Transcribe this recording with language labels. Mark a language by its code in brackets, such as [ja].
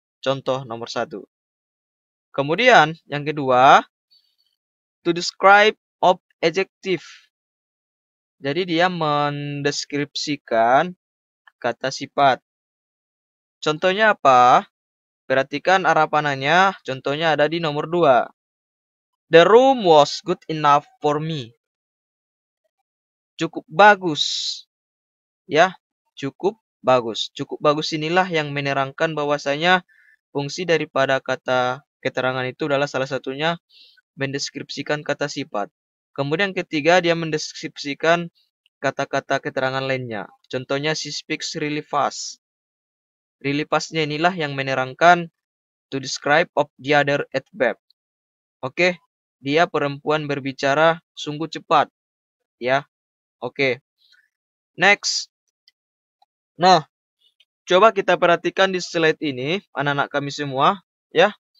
[id] Contoh nomor 1. Kemudian, yang kedua, [en] to describe of adjective. [id] Jadi dia mendeskripsikan kata sifat. Contohnya apa? Perhatikan arah panahnya. Contohnya ada di nomor 2. [en] The room was good enough for me. [id] Cukup bagus. Ya, cukup bagus. Cukup bagus inilah yang menerangkan bahwasanya fungsi daripada kata keterangan itu adalah salah satunya mendeskripsikan kata sifat. Kemudian ketiga, dia mendeskripsikan kata-kata keterangan lainnya. [en] Contohnya, she speaks really fast. Really fast-nya [id] inilah yang menerangkan [en] to describe of the other adverb. [id] Oke, dia perempuan berbicara sungguh cepat. Ya, oke. Next. Nah, coba kita perhatikan di slide ini, anak-anak kami semua. Ya.